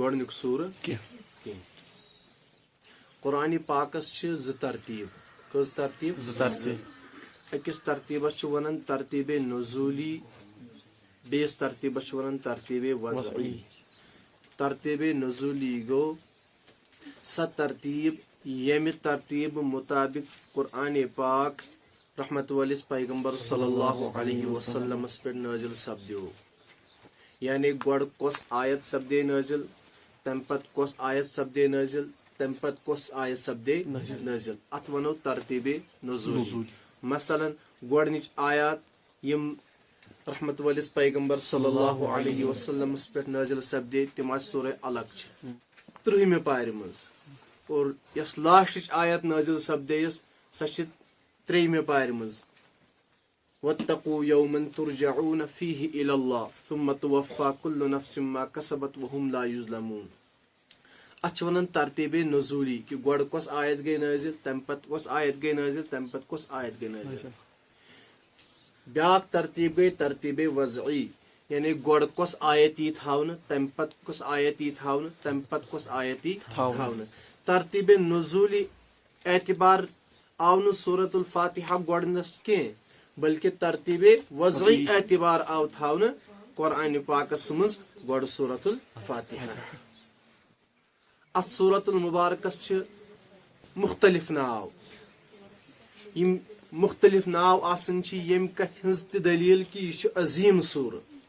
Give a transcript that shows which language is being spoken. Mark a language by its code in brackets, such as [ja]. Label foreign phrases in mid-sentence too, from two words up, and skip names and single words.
[ks] گۄڈنیُک سورہ کینٛہہ قرآن پاکس چھِ زٕ ترتیٖب کٔژ ترتیٖب أکِس ترتیٖبس چھِ ونان ترتیٖبِ نزوٗلی بیٚیِس ترتیٖبس چھِ ونان ترتیٖبِ وضعی ترتیٖبِ نزوٗلی گوٚو سۄ ترتیٖب ییٚمہِ ترتیٖب مُطابق قرآن پاک رحمت وٲلِس پیغمبر [ar] صلی اللہ علیہ وسلمس [ks] پٮ۪ٹھ نٲزِل سپدیو یعنی گۄڈٕ کۄس آیت سپدے نٲزِل تمہِ پتہٕ کۄس آیت سپدے نٲزِل تمہِ پتہٕ کۄس آیت سپدے نٲزِل اتھ ونو ترتیٖبِ نزوٗلی مثلاً گۄڈنِچ آیات یِم رحمت وٲلِس پیغمبر [ar] صلی اللہ علیہ وسلمس [ks] پٮ۪ٹھ نٲزِل سپدے تِم آسہِ سورہ علق چھِ 30مہِ پارِ منٛز اور یۄس لاسٹٕچ آیت نٲزِل سپدییس سۄ چھِ 3مہِ پارِ منٛز [ar] واتقوا یوما ترجعون فیہ الی اللہ ثم توفی کل نفس ما کسبت وہم لا یظلمون [ks] اتھ چھِ ونان ترتیٖبِ نزوٗلی کہِ گۄڈٕ کۄس آیت گٔے نٲزِل تمہِ پتہٕ کۄس آیت گٔے نٲزِل تمہِ پتہٕ کۄس آیت گٔے نٲزِل بیاکھ ترتیٖب گٔے ترتیٖبِ وضعی یعنی گۄڈٕ کۄس آیت یی تھاونہٕ تمہِ پتہٕ کۄس آیت یی تھاونہٕ تمہِ پتہٕ کۄس آیت یی تھاونہٕ ترتیٖبِ نزوٗلی اعتبار آو نہٕ سورۃ الفاتحہ گۄڈنس کینٛہہ بلکہِ ترتیٖبِ وضعی اعتبار آو تھاونہٕ قرآن پاکس منٛز گۄڈٕ سورۃ الفاتحہ اتھ سورۃ المبارکس چھِ مختلف ناو یِم مختلف ناو آسان چھِ ییٚمہِ کتھِ ہٕنٛز تہِ دلیٖل کہِ یہِ چھُ عظیٖم سورہ